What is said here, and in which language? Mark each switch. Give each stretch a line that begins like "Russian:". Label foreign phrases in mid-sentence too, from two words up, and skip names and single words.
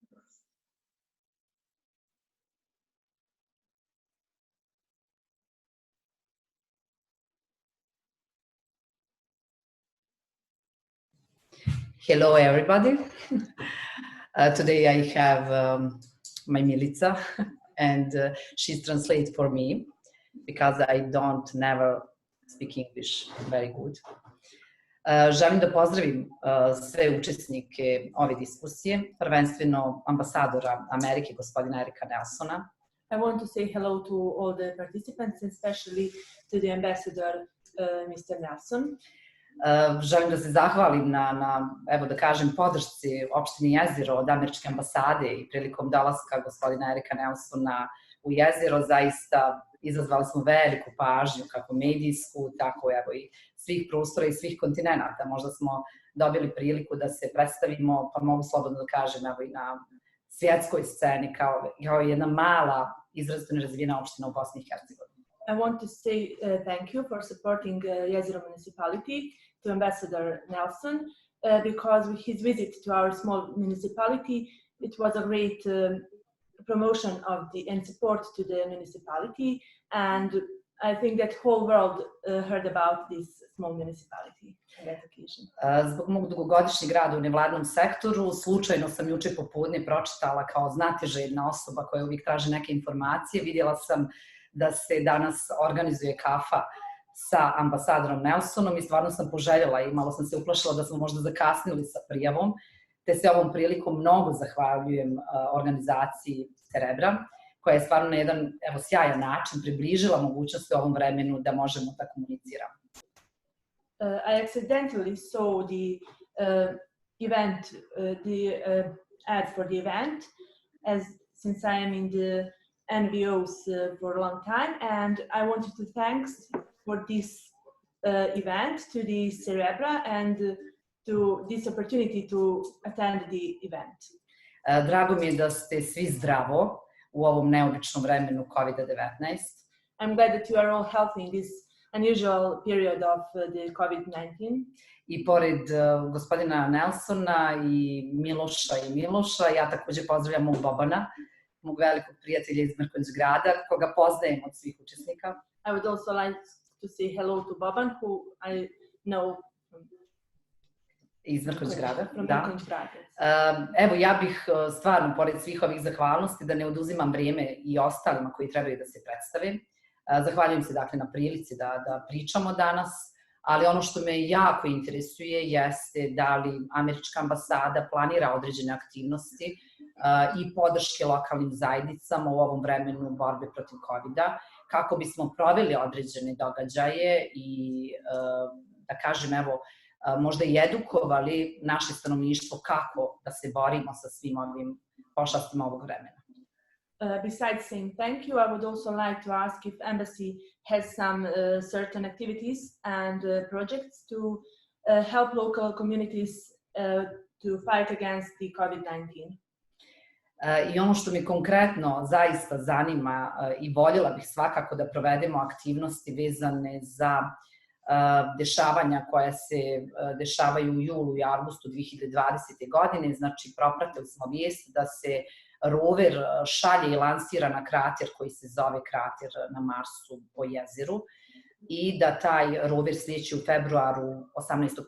English: Hello, everybody. Today I have my Milica, and she translates for me because I don't never speak English very good.
Serbian: Želim da pozdravim sve učesnike ove diskusije, prvenstveno ambasadora Amerike, gospodina Erika Nelsona.
English: I want to say hello to all the participants, especially to the ambassador, Mr. Nelson.
Serbian: Želim da se zahvalim na, evo da kažem, podršci opštini Jezero od Američke ambasade i prilikom dolaska gospodina Erika Nelsona u Jezero. Zaista izazvali smo veliku pažnju, kako medijsku, tako evo i svih prostora i svih kontinenta. Možda smo dobili priliku da se predstavimo, pa mogu slobodno da kažem, evo i na svjetskoj sceni kao jedna mala, izrazito nerazvijena opština u Bosni i Hercegovini.
English: I want to say thank you for supporting Jezero municipality to Ambassador Nelson because with his visit to our small municipality, it was a great promotion of and support to the municipality, and I think that whole world heard about this small municipality on that occasion.
Serbian: Zbog mog dugogodišnjeg rada u nevladinom sektoru, slučajno sam juče popodne pročitala kao znatiželjna osoba koja uvijek traži neke informacije. Vidjela sam da se danas organizuje Kafa sa ambasadorom Nelsonom i stvarno sam poželjela i malo sam se uplašila da smo možda zakasnili sa prijavom, te se ovom prilikom mnogo zahvaljujem organizaciji Cerebra, koja je stvarno na jedan sjajan način približila mogućnosti u ovom vremenu da možemo da komuniciramo.
English: I accidentally saw the event, ad for the event, since I am in the NVOs for a long time, and I wanted to thank for this event to the Cerebra and to this opportunity to attend the event.
Serbian: Drago mi je da ste svi zdravo u ovom neobičnom vremenu COVID-19.
English: I'm glad that you are all healthy in this unusual period of the COVID-19.
Serbian: I pored gospodina Nelsona i Miloša, ja također pozdravljam mog Bobana, mog velikog prijatelja iz grada, koga poznajem od svih učesnika.
English: I would also like to say hello to Boban, who I know
Serbian: iz grada. Da. Evo, ja bih stvarno, pored svih ovih zahvalnosti, da ne oduzimam vrijeme i ostalima koji trebaju da se predstave. Zahvaljujem se dakle na prilici da pričamo danas, ali ono što me jako interesuje jeste da li Američka ambasada planira određene aktivnosti i podrške lokalnim zajednicama u ovom vremenu borbe protiv COVID-a, kako bismo proveli određene događaje i, da kažem, evo, možda i edukovali naše stanovništvo kako da se borimo sa svim ovim pošastima ovog vremena.
English: Besides saying thank you, I would also like to ask if Embassy has some certain activities and projects to help local communities to fight against the COVID-19.
Serbian: I ono što mi konkretno zaista zanima i voljela bih svakako da provedemo aktivnosti vezane za dešavanja koja se dešavaju u julu i avgustu 2020. godine. Znači, propratili smo vijest da se rover šalje i lansira na krater koji se zove krater na Marsu po jezeru i da taj rover slijeće u 18.